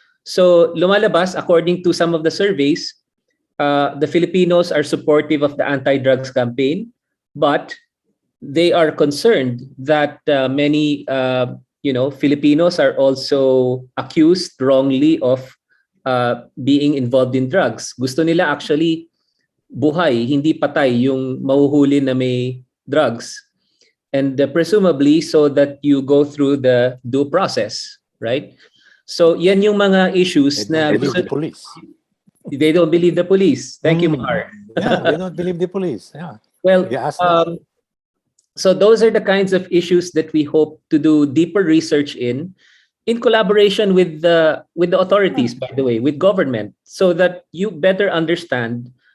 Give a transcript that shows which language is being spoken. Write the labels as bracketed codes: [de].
[en] So lumalabas, according to some of the surveys, the Filipinos are supportive of the anti-drugs campaign, but they are concerned that many Filipinos are also accused wrongly of being involved in drugs. [tl] Gusto nila actually buhay, hindi patay yung mahuhuli na may drugs. [en] And presumably so that you go through the due process, right? [tl] So yan yung mga issues na [en] They don't believe the police. They don't believe the police. Thank you, Mahar. Yeah, they don't believe the police. Yeah. Well, You ask them. so those are the kinds of issues that we hope to do deeper research in collaboration with the authorities, by the way, with government, so that you better understand